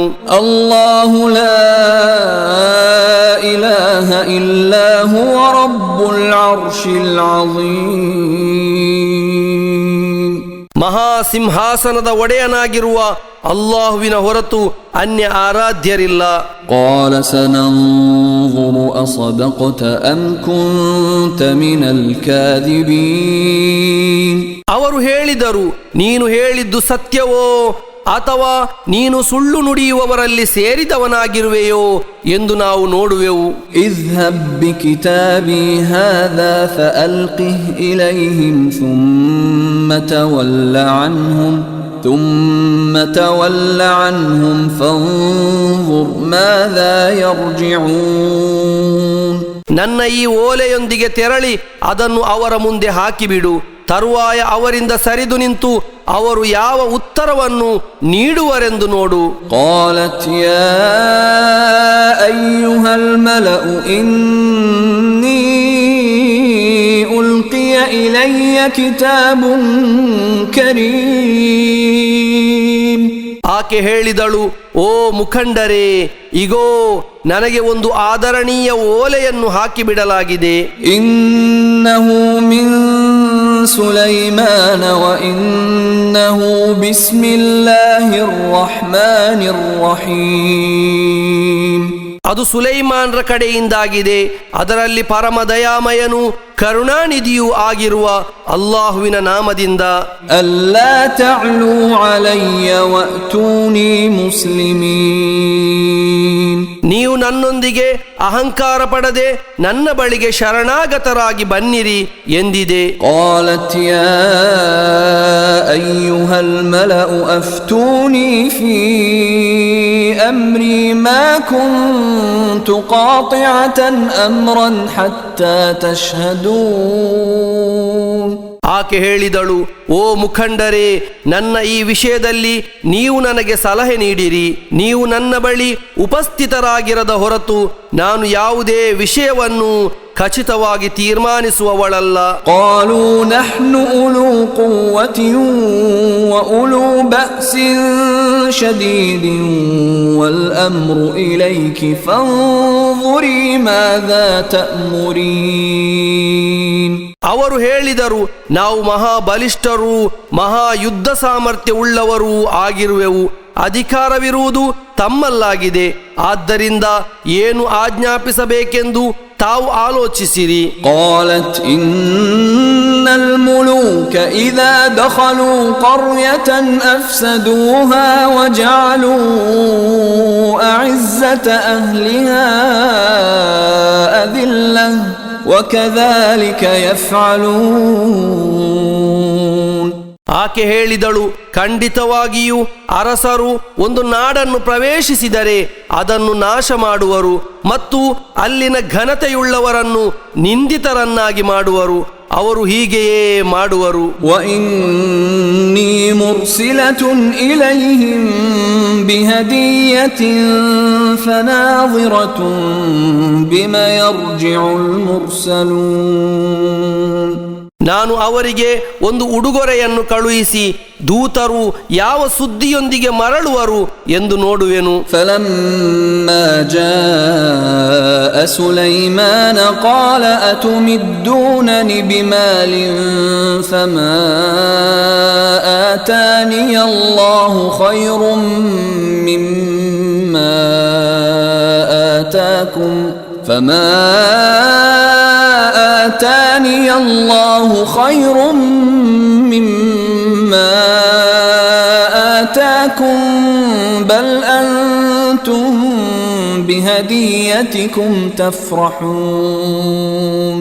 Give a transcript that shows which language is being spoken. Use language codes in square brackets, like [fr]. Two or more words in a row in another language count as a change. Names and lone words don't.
[ar] الله لا إله إلا هو رب العرش العظيم. [kn] ಮಹಾಸಿಂಹಾಸನದ ಒಡೆಯನಾಗಿರುವ ಅಲ್ಲಾಹುವಿನ ಹೊರತು ಅನ್ಯ ಆರಾಧ್ಯರಿಲ್ಲ. [ar] قال سننظر أصدقت أم كنت من الكاذبين. [kn] ಅವರು ಹೇಳಿದರು, ನೀನು ಹೇಳಿದ್ದು ಸತ್ಯವೋ ಅಥವಾ ನೀನು ಸುಳ್ಳು ನುಡಿಯುವವರಲ್ಲಿ ಸೇರಿದವನಾಗಿರುವೆಯೋ ಎಂದು ನಾವು ನೋಡುವೆವು. [ar] اذهب بكتابي هذا فألقه إليهم ثم تول عنهم فانظر ماذا يرجعون. [kn] ನನ್ನ ಈ ಓಲೆಯೊಂದಿಗೆ ತೆರಳಿ ಅದನ್ನು ಅವರ ಮುಂದೆ ಹಾಕಿಬಿಡು. ತರುವಾಯ ಅವರಿಂದ ಸರಿದು ನಿಂತು ಅವರು ಯಾವ ಉತ್ತರವನ್ನು ನೀಡುವರೆಂದು ನೋಡು. [ar] قالت يا أيها الملأ إني ألقي إلي كتاب كريم. [kn] ಆಕೆ ಹೇಳಿದಳು, ಓ ಮುಖಂಡರೇ, ಇಗೋ ನನಗೆ ಒಂದು ಆದರಣೀಯ ಓಲೆಯನ್ನು ಹಾಕಿಬಿಡಲಾಗಿದೆ. [ar] إنه من سليمان وإنه بسم الله الرحمن الرحيم. [kn] ಅದು ಸುಲೈಮಾನ್ರ ಕಡೆಯಿಂದಾಗಿದೆ. ಅದರಲ್ಲಿ ಪರಮ ದಯಾಮಯನು ಕರುಣಾನಿಧಿಯೂ ಆಗಿರುವ ಅಲ್ಲಾಹುವಿನ ನಾಮದಿಂದ. [ar] ألا تعلوا علي وأتوني مسلمين, [kn] ನೀವು ನನ್ನೊಂದಿಗೆ ಅಹಂಕಾರ ಪಡದೆ ನನ್ನ ಬಳಿಗೆ ಶರಣಾಗತರಾಗಿ ಬನ್ನಿರಿ ಎಂದಿದೆ. [ar] قالت يا أيها الملأ أفتوني في أمري ما كنت قاطعة أمرا حتى تشهدون. [kn] ಆಕೆ ಹೇಳಿದಳು, ಓ ಮುಖಂಡರೇ, ನನ್ನ ಈ ವಿಷಯದಲ್ಲಿ ನೀವು ನನಗೆ ಸಲಹೆ ನೀಡಿರಿ. ನೀವು ನನ್ನ ಬಳಿ ಉಪಸ್ಥಿತರಾಗಿರದ ಹೊರತು ನಾನು ಯಾವುದೇ ವಿಷಯವನ್ನು ಖಚಿತವಾಗಿ ತೀರ್ಮಾನಿಸುವವಳಲ್ಲ. [ar] قالوا نحن أولو قوة وأولو بأس شديد والأمر إليك فانظري ماذا تأمرين. [kn] ಅವರು ಹೇಳಿದರು, ನಾವು ಮಹಾಬಲಿಷ್ಠರೂ ಮಹಾಯುದ್ಧ ಸಾಮರ್ಥ್ಯವುಳ್ಳವರೂ ಆಗಿರುವೆವು, ಅಧಿಕಾರವಿರುವುದು ತಮ್ಮಲ್ಲಾಗಿದೆ. ಆದ್ದರಿಂದ ಏನು ಆಜ್ಞಾಪಿಸಬೇಕೆಂದು ತಾವು ಆಲೋಚಿಸಿರಿ. [ar] قالت إن الملوك إذا دخلوا قرية أفسدوها وجعلوا أعزة أهلها أذلة وكذلك يفعلون. [kn] ಆಕೆ ಹೇಳಿದಳು, ಖಂಡಿತವಾಗಿಯೂ ಅರಸರು ಒಂದು ನಾಡನ್ನು ಪ್ರವೇಶಿಸಿದರೆ ಅದನ್ನು ನಾಶ ಮಾಡುವರು ಮತ್ತು ಅಲ್ಲಿನ ಘನತೆಯುಳ್ಳವರನ್ನು ನಿಂದಿತರನ್ನಾಗಿ ಮಾಡುವರು. ಅವರು ಹೀಗೆಯೇ ಮಾಡುವರು. [ar] وإني مرسلة إليهم بهدية فناظرة بما يرجع المرسلون. [kn] ನಾನು ಅವರಿಗೆ ಒಂದು ಉಡುಗೊರೆಯನ್ನು ಕಳುಹಿಸಿ ದೂತರು ಯಾವ ಸುದ್ದಿಯೊಂದಿಗೆ ಮರಳುವರು ಎಂದು ನೋಡುವೆನು. [ar] فلما جاء سليمان قال أتمدونني بمال فما آتاني الله خير مما آتاكم فما آتاني الله خير مما آتاكم بل أنتم بهديتكم تفرحون.